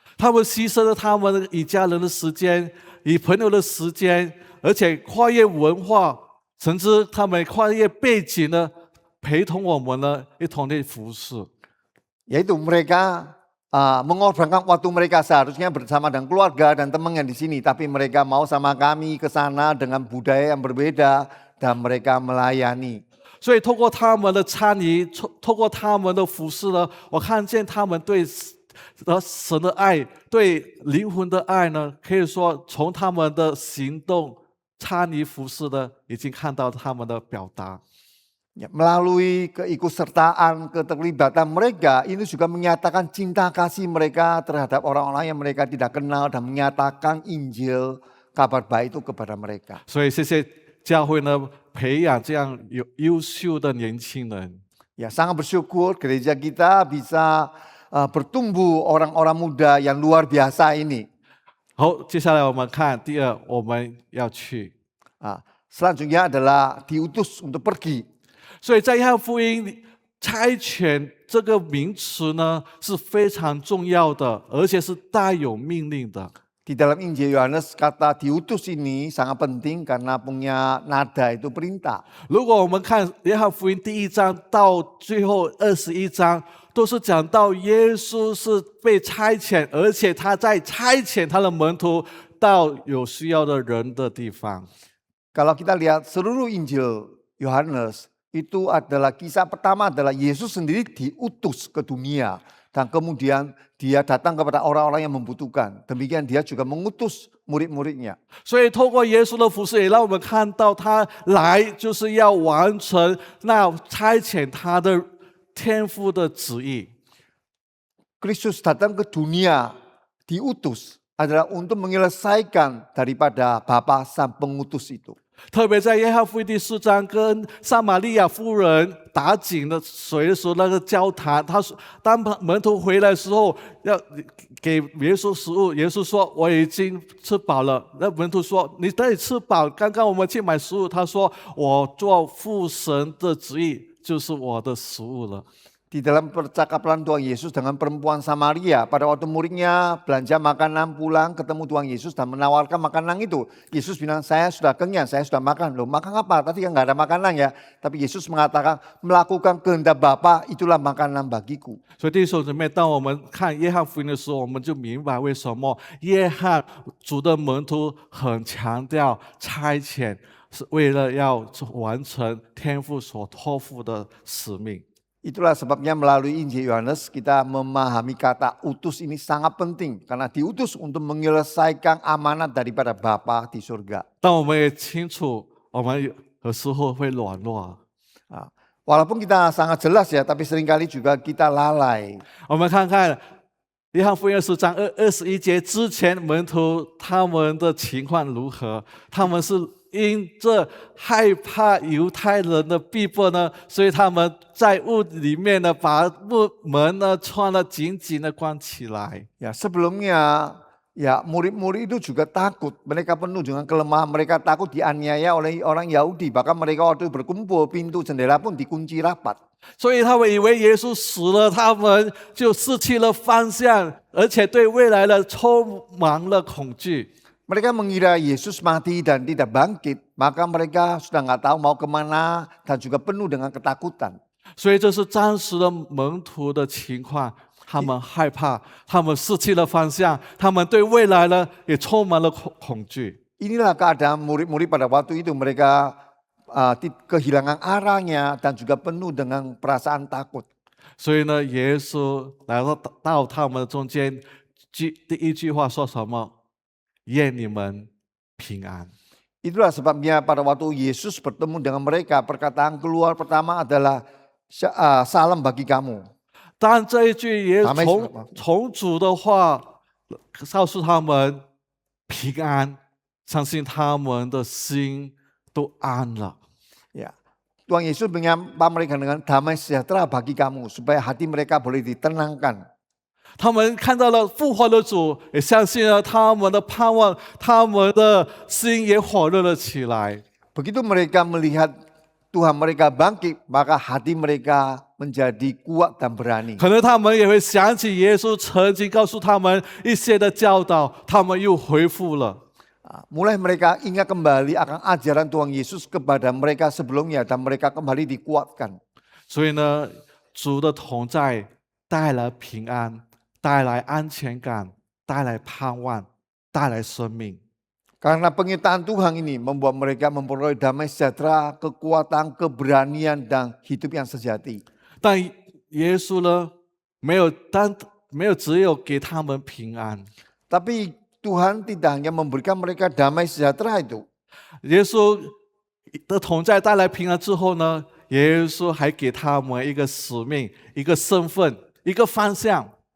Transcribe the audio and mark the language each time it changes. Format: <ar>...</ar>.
<zh>他们牺牲了他们与家人的时间，与朋友的时间，而且跨越文化，甚至他们跨越背景呢，陪同我们呢一同的服侍。</zh> <id>Yaitu mereka mengorbankan waktu mereka seharusnya bersama dengan keluarga dan teman yang di sini. Tapi mereka mau sama kami ke sana dengan budaya yang berbeda dan mereka melayani.</id> <zh>所以透过他们的参与，透过他们的服侍呢，我看见他们对神的爱，对灵魂的爱呢，可以说从他们的行动参与服侍呢，已经看到他们的表达。</zh> <id>Ya, melalui keikutsertaan, keterlibatan mereka, ini juga menyatakan cinta kasih mereka terhadap orang-orang yang mereka tidak kenal dan menyatakan Injil kabar baik itu kepada mereka.</id> <zh>所以谢谢教会呢，培养这样优秀的年轻人。</zh> <id>Ya, sangat bersyukur gereja kita bisa bertumbuh orang-orang muda yang luar biasa ini.</id> <zh>好，接下来我们看第二，我们要去。</zh> <id>Selanjutnya adalah diutus untuk pergi.</id> <zh>所以在约翰福音差遣这个名词呢是非常重要的，而且是带有命令的。</zh> <id>Di dalam Injil Yohanes kata diutus ini sangat penting karena punya nada itu perintah.</id> <zh>如果我们看约翰福音第1章到最后21章，都是讲到耶稣是被差遣，而且他在差遣他的门徒到有需要的人的地方。</zh> <id>Kalau kita lihat seluruh Injil Yohanes, itu adalah kisah pertama adalah Yesus sendiri diutus ke dunia. Dan kemudian dia datang kepada orang-orang yang membutuhkan. Demikian dia juga mengutus murid-muridnya.</id> <zh>所以透过耶稣的服事，也让我们看到他来就是要完成那差遣他的天父的旨意。</zh> <id>Kristus datang ke dunia, diutus adalah untuk menyelesaikan daripada Bapa sang pengutus itu.</id> <zh>特别在约翰福音第4章跟撒玛利亚妇人打井的水的时候，那个交谈，他说，当门徒回来的时候，要给耶稣食物，耶稣说我已经吃饱了。那门徒说你得以吃饱，刚刚我们去买食物，他说我做父神的旨意就是我的食物了。</zh> <id>Di dalam percakapan Tuhan Yesus dengan perempuan Samaria, pada waktu muridnya belanja makanan pulang ketemu Tuhan Yesus dan menawarkan makanan itu. Yesus bilang, saya sudah kenyang, saya sudah makan. Loh, makan apa? Tadi kan nggak ada makanan ya. Tapi Yesus mengatakan, melakukan kehendak Bapa itulah makanan bagiku.</id> <zh>所以弟兄姊妹，当我们看约翰福音的时候，我们就明白为什么约翰主的门徒很强调差遣，是为了要完成天父所托付的使命。</zh> <id>Itulah sebabnya melalui Injil Yohanes kita memahami kata utus ini sangat penting. Karena diutus untuk menyelesaikan amanat daripada Bapa di surga.</id> <zh>但我们也清楚，我们有时候会软弱。</zh> <id>Walaupun kita sangat jelas ya, tapi seringkali juga kita lalai.</id> <zh>我们看看约翰福音10章21节之前，门徒他们的情况如何？他们是因这害怕犹太人的逼迫呢，所以他们在屋里面呢，把门呢穿得紧紧的关起来。</zh> <id>Ya, sebelumnya ya murid-murid itu juga takut. Mereka penuh dengan kelemahan. Mereka takut dianiaya oleh orang Yahudi. Bahkan mereka waktu berkumpul pintu jendela pun dikunci rapat.</id> <zh>所以他们以为耶稣死了，他们就失去了方向，而且对未来呢充满了恐惧。</zh> <id>Mereka mengira Yesus mati dan tidak bangkit. Maka mereka sudah nggak tahu mau kemana dan juga penuh dengan ketakutan.</id> <zh>所以这是当时的门徒的情况，他们害怕，他们失去了方向，他们对未来呢也充满了恐惧。</zh> <id>Inilah keadaan murid-murid pada waktu itu. Mereka kehilangan arahnya dan juga penuh dengan perasaan takut.</id> <zh>所以呢，耶稣来到他们中间，第一句话说什么？愿你们平安。</zh> <id>Itulah sebabnya pada waktu Yesus bertemu dengan mereka, perkataan keluar pertama adalah salam bagi kamu.</id> <zh>当这一句也从主的话告诉他们平安，相信他们的心都安了。</zh> <id>Ya, Tuhan Yesus menyapa mereka dengan damai sejahtera bagi kamu, supaya hati mereka boleh ditenangkan.</id> <zh>他们看到了复活的主，也相信了他们的盼望，他们的心也火热了起来。</zh> <id>Begitu mereka melihat Tuhan mereka bangkit, maka hati mereka menjadi kuat dan berani.</id> <zh>可能他们也会想起耶稣曾经告诉他们一些的教导，他们又恢复了。</zh> <id>Mulai mereka ingat kembali akan ajaran Tuhan Yesus kepada mereka sebelumnya dan mereka kembali dikuatkan.</id> <zh>所以呢，主的同在带来平安，带来安全感，带来盼望，带来生命。</zh> <id>Karena penyertaan Tuhan ini membuat mereka memperoleh damai sejahtera, kekuatan, keberanian, dan hidup yang sejati.</id> <zh>但耶稣呢，没有只有给他们平安，</zh> <id>Tapi Tuhan tidak hanya memberikan mereka damai sejahtera itu.</id> <zh>耶稣的同在带来平安之后呢，耶稣还给他们一个使命、一个身份、一个方向。</zh>